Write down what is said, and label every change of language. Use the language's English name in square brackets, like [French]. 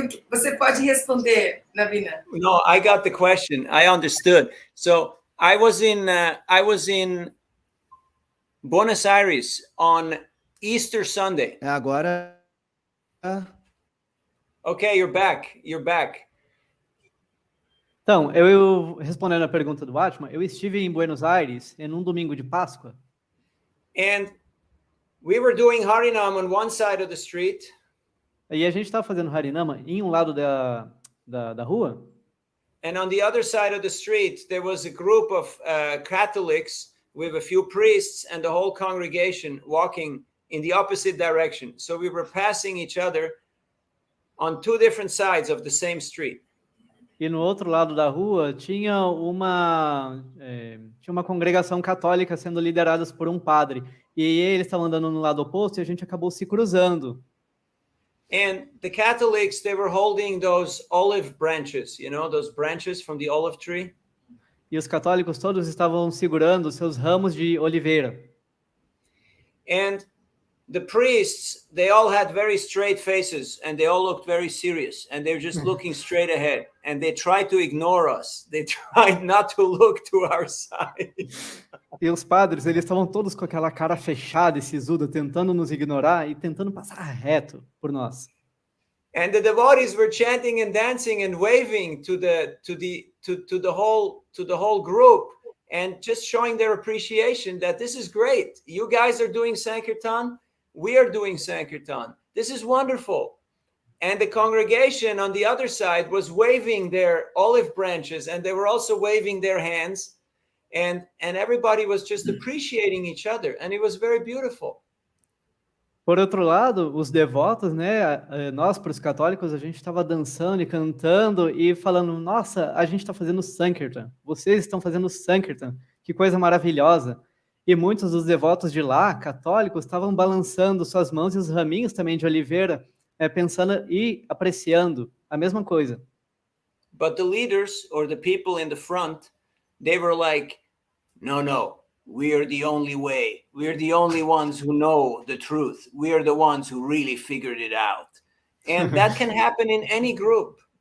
[Portuguese] Você pode responder, Navina. [English] No, I got the question. I understood. So I was in Buenos Aires on Easter Sunday. [Portuguese] Agora... [English] Okay, you're back. You're back. [Portuguese] Então, eu respondendo a pergunta do Atma, eu estive em Buenos Aires em um domingo de Páscoa. [English] And we were doing Harinam on one side of the street. [Portuguese] E a gente estava fazendo Harinama em um lado da rua. [English] And on the other side of the street, there was a group of Catholics with a few priests and the whole congregation walking in the opposite direction. So we were passing each other on two different sides of the same street. [Portuguese] E no outro lado da rua tinha uma congregação católica sendo lideradas por um padre. E eles estavam andando no lado oposto e a gente acabou se cruzando. [English] And the Catholics, they were holding those olive branches, you know, those branches from the olive tree. [Portuguese] E os católicos todos estavam segurando seus ramos de oliveira. [English] And the priests, they all had very straight faces and they all looked very serious and they were just looking straight ahead and they tried to ignore us. They tried not to look to our side. [Portuguese] E os padres, eles estavam todos com aquela cara fechada e sisuda, tentando nos ignorar e tentando passar reto por nós. [English] And the devotees were chanting and dancing and waving to the whole group and just showing their appreciation that this is great. You guys are doing Sankirtan. We are doing Sankirtan. This is wonderful. And the congregation on the other side was waving their olive branches and they were also waving their hands. And everybody was just appreciating each other. And it was very beautiful. [Portuguese] Por outro lado, os devotos, né, nós, para os católicos, a gente estava dançando e cantando e falando, nossa, a gente está fazendo Sankirtan, vocês estão fazendo Sankirtan, que coisa maravilhosa. E muitos dos devotos de lá, católicos, estavam balançando suas mãos e os raminhos também de oliveira, pensando e apreciando a mesma coisa. [English] But the leaders or the people in the front, they were like, no. We are the only way. We are the only ones who know the truth. We are the ones who really figured it out. And that can happen in any group.